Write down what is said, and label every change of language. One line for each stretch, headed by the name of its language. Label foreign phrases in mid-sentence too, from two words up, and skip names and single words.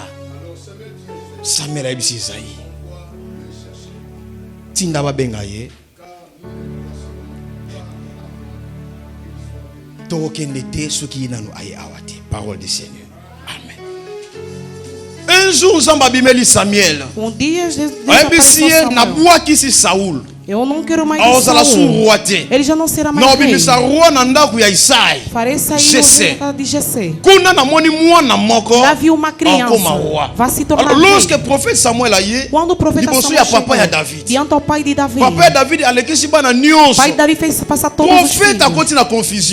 Lingala: Samuel ayebisi Esaïe. Tinda babenga ye. Tokende te soki nanu aye awate.
French: Parole du Seigneur. Amen. Un jour
Lingala: Zamba bimeli Samuel. Dia ayebisi ye na bwa kisi Saul.
Portuguese: Eu não quero mais Saul. Ele já não será mais rei. Farei sair de Jessé. Lá viu uma criança. Vai se tornar rei. Quando o profeta Samuel chegou diante ao pai de Davi, pai Davi fez passar todos os filhos.